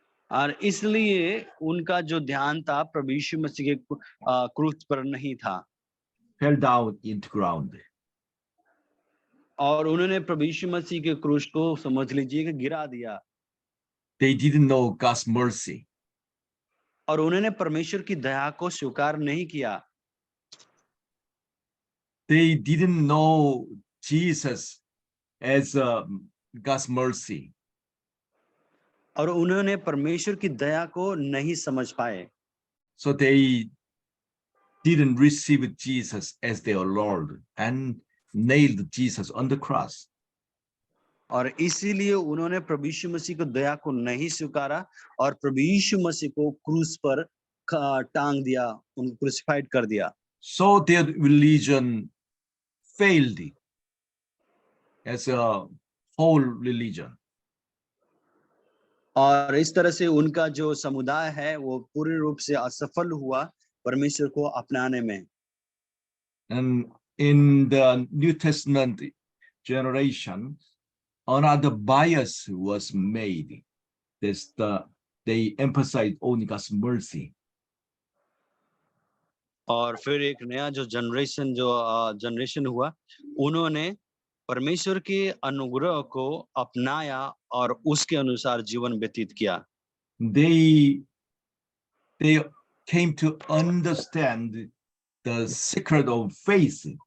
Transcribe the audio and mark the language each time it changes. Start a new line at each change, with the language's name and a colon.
Hindi: और इसलिए उनका जो ध्यान था प्रभु यीशु मसीह के क्रूस पर नहीं था।
English: Fell down into ground.
Hindi: और उन्होंने प्रभु यीशु मसीह के क्रूस को समझ लीजिए कि गिरा दिया।
English: They didn't know God's mercy.
Hindi: और उन्होंने परमेश्वर की दया को स्वीकार नहीं किया।
English: They didn't know Jesus as God's mercy.
Hindi: और उन्होंने परमेश्वर की दया को नहीं समझ पाए।
English: So they didn't receive Jesus as their Lord and nailed Jesus on the cross.
Hindi: और इसीलिए उन्होंने प्रभु यीशु मसीह को दया को नहीं स्वीकारा और प्रभु यीशु मसीह को क्रूस पर टांग दिया, उनको क्रूसिफाइड कर दिया।
English: So their religion failed as a whole religion.
Hindi: और इस तरह से उनका जो समुदाय है वो पूर्ण रूप से असफल हुआ परमेश्वर को अपनाने में।
English: And in the New Testament generation, another bias was made. They emphasized only God's mercy.
Hindi: और फिर एक नया जो जनरेशन हुआ, उन्होंने परमेश्वर के अनुग्रह को अपनाया और उसके अनुसार जीवन व्यतीत किया।
English: They came to understand the secret of faith.